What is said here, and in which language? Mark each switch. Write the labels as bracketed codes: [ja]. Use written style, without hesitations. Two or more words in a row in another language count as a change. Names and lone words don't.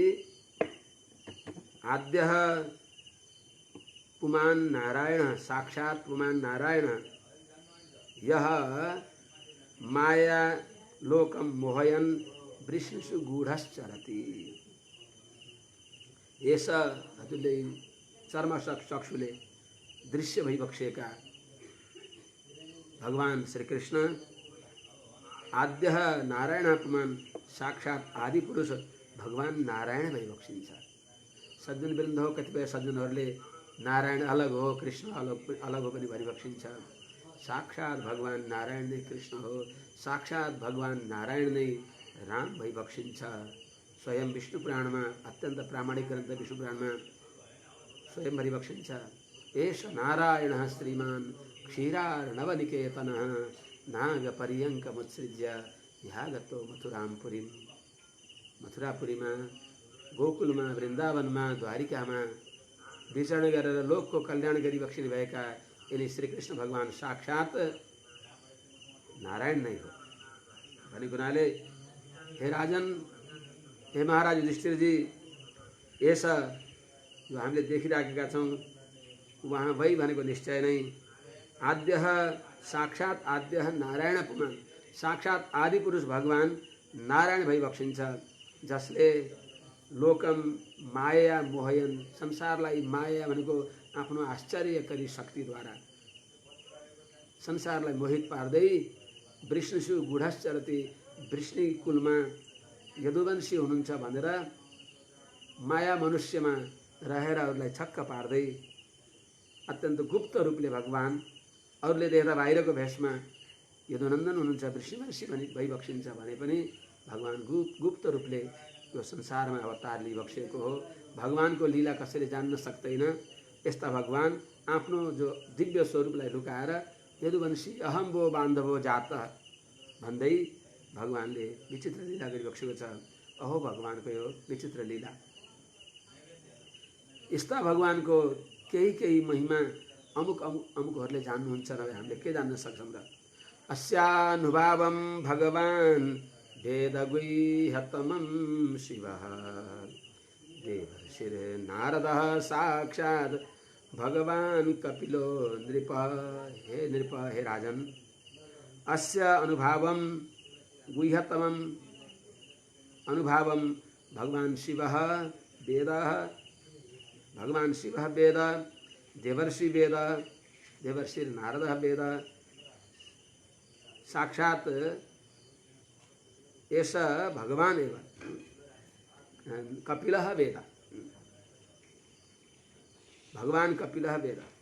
[sa] आद्यः पुमान् नारायण साक्षात् पुमान् नारायण यह माया लोकम मोहयन वृष्णिषु गूढ़श्चरति। [ne] ऐसा हजुरले चर्म चक्षुले दृश्य भइबक्सेका भगवान श्री कृष्ण [sa] आद्य नारायण पुमान साक्षात [ne] आदि पुरुष भगवान नारायण भइबक्सिन्छ। सज्जन वृन्द हो, कतिपय सज्जनहरूले नारायण अलग हो कृष्ण अलग हो पनि भनिबक्सिन्छ। साक्षात भगवान नारायण नै कृष्ण हो, साक्षात भगवान नारायण नै राम भइबक्सिन्छ। स्वयं विष्णु पुराणमा अत्यन्त प्रामाणिक ग्रन्थ विष्णु पुराणमा स्वयं भनिबक्सिन्छ। [sa] एष नारायणः श्रीमान् क्षीरार्णवनिकेतनः नागपर्यङ्कमुत्सृज्य ह्यागतो मथुरापुरीम्। [ne] मथुरापुरीमा, गोकुलमा, वृन्दावनमा, द्वारिकामा विचरण गरेर लोकको कल्याण गरिबक्सिने भएका यिनी श्रीकृष्ण भगवान साक्षात नारायण नै हो भनेको हुनाले हे राजन, हे महाराज युधिष्ठिरजी, यसो जो हामीले देखिराखेका छौँ उहाँ वै भनेको निश्चय नै [sa] आद्यः साक्षात आद्यः नारायण पुमान साक्षात [ne] आदि पुरुष भगवान नारायण भइबक्सिन्छ, जसले [sa] लोकम माया मोहयन [ne] संसारलाई माया भनेको आफ्नो आश्चर्यकारी शक्तिद्वारा संसारलाई मोहित पार्दै [sa] वृष्णिषु गूढश्चरति [ne] वृष्णि कुलमा यदुवंशी हुनुहुन्छ भनेर माया मनुष्यमा रहेर अरूलाई छक्क पार्दै अत्यन्त गुप्त रूपले भगवान अरूले देख्दा बाहिरको भेषमा यदुनन्दन हुनुहुन्छ वृषिवंशी भइबक्सिन्छ भने पनि भगवान गुप्त रूपले यो संसारमा अवतार लिइबक्सेको हो। भगवानको लीला कसैले जान्न सक्दैन। यस्ता भगवान आफ्नो जो दिव्य स्वरूपलाई लुकाएर यदुवंशी [sa] अहम वो बान्धवो जात [ne] भन्दै भगवानले विचित्र लीला गरिबक्सेको छ। अहो भगवानको यो विचित्र लीला। यस्ता भगवानको केही महिमा अमुकहरूले जान्नुहुन्छ र हामीले के जान्न सक्छौँ र। [sa] अस्यानुभावं भगवान् वेदगुह्यतमं शिवः देवर्षिर्नारदः साक्षात् भगवान् कपिलो नृप। हे नृप, हे राजन, अस्य अनुभावं गुह्यतमं अनुभावं भगवान् शिवः वेदः भगवान् शिवः वेद देवर्षि वेद देवर्षिर्नारदः वेद साक्षात् एष भगवान् एव कपिलः वेद भगवान् कपिलः वेद।